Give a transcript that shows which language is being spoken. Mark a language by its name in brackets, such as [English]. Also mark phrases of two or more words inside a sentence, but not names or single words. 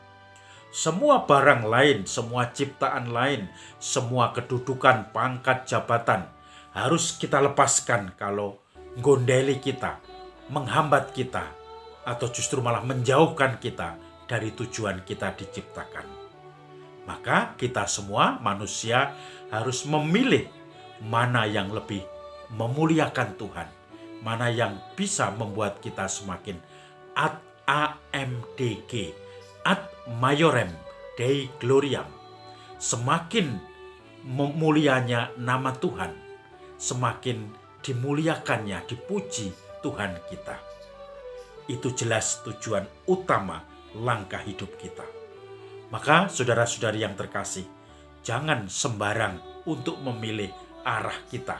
[Indonesian] Semua barang lain, semua ciptaan lain, semua kedudukan, pangkat, jabatan harus kita lepaskan kalau gondeli kita, menghambat kita, atau justru malah menjauhkan kita dari tujuan kita diciptakan. Maka kita semua manusia harus memilih mana yang lebih memuliakan Tuhan, mana yang bisa membuat kita semakin [Latin] ad amdg, ad maiorem Dei gloriam, [Indonesian] semakin mulianya nama Tuhan, semakin dimuliakannya, dipuji Tuhan kita. itu jelas tujuan utama langkah hidup kita. Maka saudara-saudari yang terkasih, jangan sembarang untuk memilih arah kita.